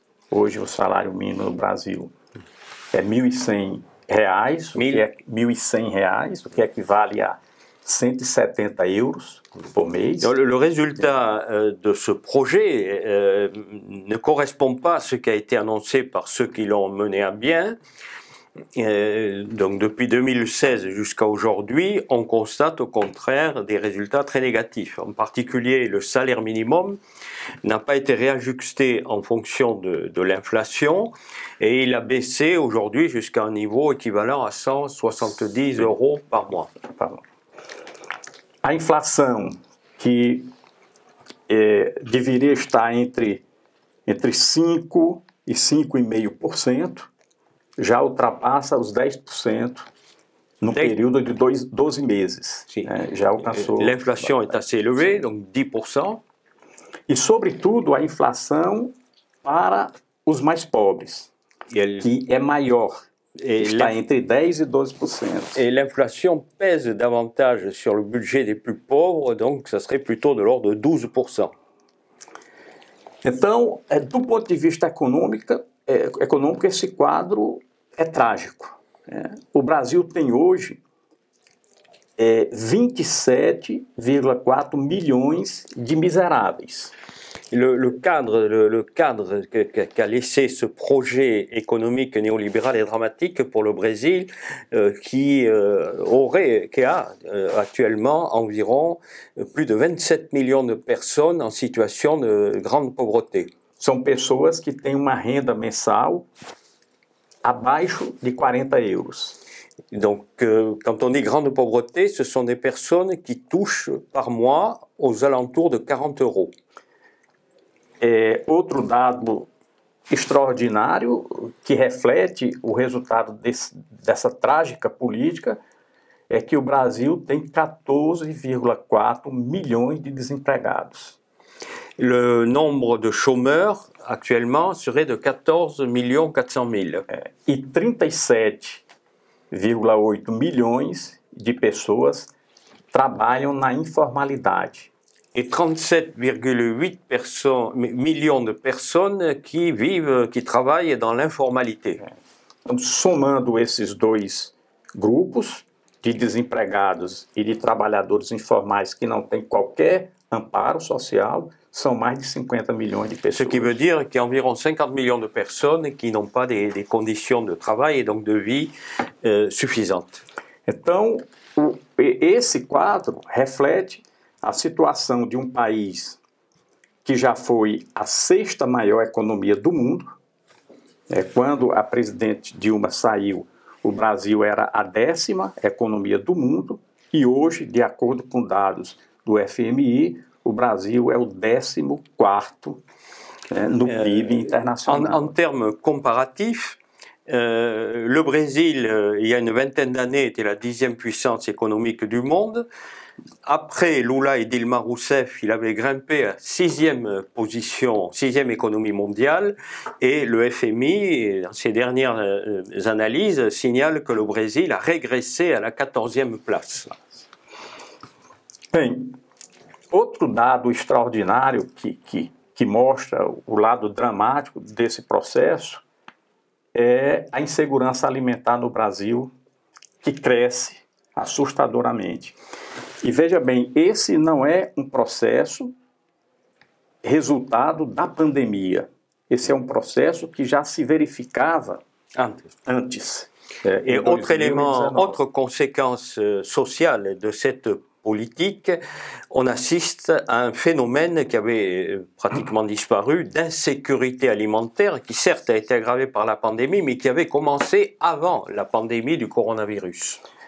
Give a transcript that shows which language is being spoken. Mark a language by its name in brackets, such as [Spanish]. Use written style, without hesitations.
[Portuguese] Hoje o salário mínimo no Brasil é R$ 1.100, o que equivale a 170 euros por mês. [French] Le résultat de ce projet ne correspond pas à ce qui a été annoncé par ceux qui l'ont mené à bien. Donc depuis 2016 jusqu'à aujourd'hui, on constate au contraire des résultats très négatifs. En particulier, le salaire minimum n'a pas été réajusté en fonction de l'inflation et il a baissé aujourd'hui jusqu'à un niveau équivalent à 170 euros par mois. [Portuguese] A inflação, que deveria estar entre 5% e 5,5%, já ultrapassa os 10% no período de 12 meses. Já alcançou. [French] L'inflation est assez élevée, donc 10%. [Portuguese] E, sobretudo, a inflação para os mais pobres, que é maior. Está entre 10% e 12%. [French] Et l'inflation pèse davantage sur le budget des plus pauvres, donc ça serait plutôt de l'ordre de 12%. [Portuguese] Então, do ponto de vista econômico, esse quadro é trágico. O Brasil tem hoje 27,4 milhões de miseráveis. [French] Le cadre qu'a laissé ce projet économique néolibéral est dramatique pour le Brésil, qui a actuellement environ plus de 27 millions de personnes en situation de grande pauvreté. [Portuguese] São pessoas que têm uma renda mensal abaixo de 40 euros. [French] Donc, quand on dit grande pauvreté, ce sont des personnes qui touchent par mois aux alentours de 40 euros. [Portuguese] Outro dado extraordinário que reflete o resultado dessa trágica política é que o Brasil tem 14,4 milhões de desempregados. [French] Le nombre de chômeurs actuellement serait de 14 400 000. [Portuguese] E 37,8 milhões de pessoas trabalham na informalidade. [French] Et 37,8 millions de personnes qui travaillent dans l'informalité. [Portuguese] Então, somando esses dois grupos de desempregados e de trabalhadores informais que não têm qualquer amparo social, são mais de 50 milhões de pessoas. [French] Ce qui veut dire qu'il y a environ 50 millions de personnes qui n'ont pas des conditions de travail et donc de vie suffisantes. [Portuguese] Então, esse quadro reflete a situação de um país que já foi a 6ª maior economia do mundo. Quando a presidente Dilma saiu, o Brasil era a 10ª economia do mundo e hoje, de acordo com dados do FMI, o Brasil é o 14º no PIB international. [French] En termes comparatifs, le Brésil, il y a une vingtaine d'années, était la 10e puissance économique du monde. Après Lula et Dilma Rousseff, il avait grimpé à 6e position, 6e économie mondiale, et le FMI, dans ses dernières analyses, signale que le Brésil a régressé à la 14e place. [Portuguese] Bem, outro dado extraordinário que mostra o lado dramático desse processo é a insegurança alimentar no Brasil, que cresce assustadoramente. E veja bem, esse não é um processo resultado da pandemia. Esse é um processo que já se verificava antes. [French] Et autre élément, autre conséquence sociale de cette politique, on assiste à un phénomène qui avait pratiquement disparu, d'insécurité alimentaire, qui certes a été aggravé par la pandémie, mais qui avait commencé avant la pandémie du coronavirus.